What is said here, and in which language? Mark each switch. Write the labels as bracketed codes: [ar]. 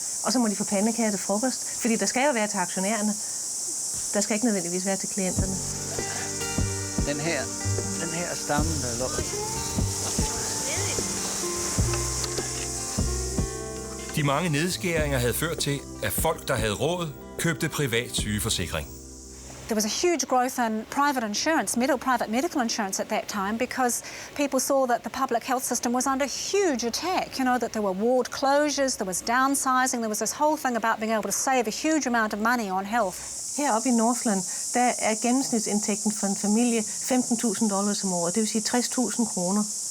[da] Og så må de få pandekager til frokost, fordi der skal jo være til aktionærerne. Der skal ikke nødvendigvis være til klienterne. Den her stamme, der lå. De mange nedskæringer havde ført til, at folk, der havde råd, købte privat sygeforsikring. [en] There was a huge growth in private insurance, private medical insurance at that time, because people saw that the public health system was under huge attack. You know, that there were ward closures, there was downsizing, there was this whole thing about being able to save a huge amount of money on health. [da] Heroppe i Northland, der er gennemsnitsindtægten for en familie $15.000 om året, det vil sige 60.000 kroner.